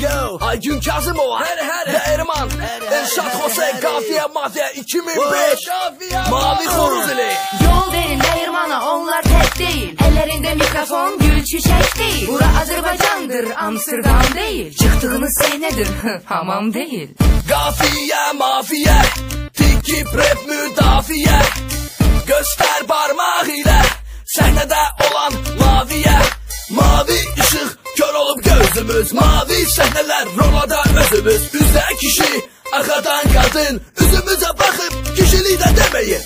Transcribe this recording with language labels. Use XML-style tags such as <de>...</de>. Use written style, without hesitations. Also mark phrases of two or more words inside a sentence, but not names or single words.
<az>Aygün Kazımova, Dəyirman, Elşad Xosey, Qafiyə Mafiyə 2005, Mavi Xoruz ili.</az> <tr>Yol verin Dəyirmana, onlar tek değil. Ellerinde mikrofon, gül çiçek değil. Bura Azerbaycandır, Amsterdam değil. Çıktığınız şey nedir? Hamam değil.</tr> <az>Qafiyə Mafiyə, tikib rap müdafiə. Göster parmaq ilə səhnədə olan maviyə. Mavi ışıq kör olub gözümüz, mavi səhnələr rolada özümüz. Üzdə kişi, arxadan qadın, üzümüzə baxıb kişilikdə deməyin.</az>